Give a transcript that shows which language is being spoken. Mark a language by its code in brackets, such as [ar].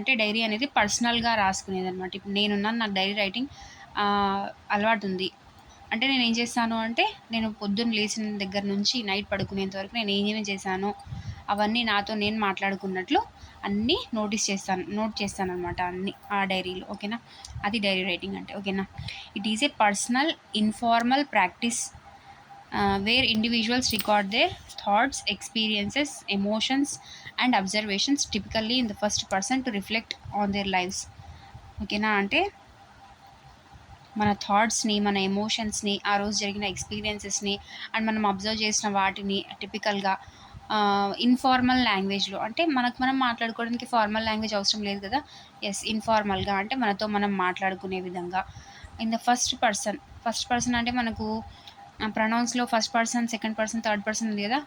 [te] అంటే డైరీ అనేది పర్సనల్గా రాసుకునేది అనమాట. ఇప్పుడు నేనున్నాను, నాకు డైరీ రైటింగ్ అలవాటు ఉంది అంటే నేను ఏం చేస్తాను అంటే, నేను పొద్దున్న లేచిన దగ్గర నుంచి నైట్ పడుకునేంత వరకు నేను ఏమేమి చేశాను అవన్నీ నాతో నేను మాట్లాడుకున్నట్లు అన్నీ నోట్ చేస్తాను అనమాట, అన్నీ ఆ డైరీలో. ఓకేనా? అది డైరీ రైటింగ్ అంటే. ఓకేనా? [en] It is a personal informal practice where individuals record their thoughts, experiences, emotions and observations, typically in the first person, to reflect on their lives. [te] ఓకేనా? అంటే మన థాట్స్ని, మన ఎమోషన్స్ని, ఆ రోజు జరిగిన ఎక్స్పీరియన్సెస్ని అండ్ మనం అబ్జర్వ్ చేసిన వాటిని టిపికల్గా ఇన్ఫార్మల్ లాంగ్వేజ్లో, అంటే మనం మాట్లాడుకోవడానికి ఫార్మల్ లాంగ్వేజ్ అవసరం లేదు కదా. ఎస్, ఇన్ఫార్మల్గా అంటే మనతో మనం మాట్లాడుకునే విధంగా [en] in the first person [te] అంటే మనకు ప్రొనౌన్స్లో first person, second person, third person ఉంది కదా.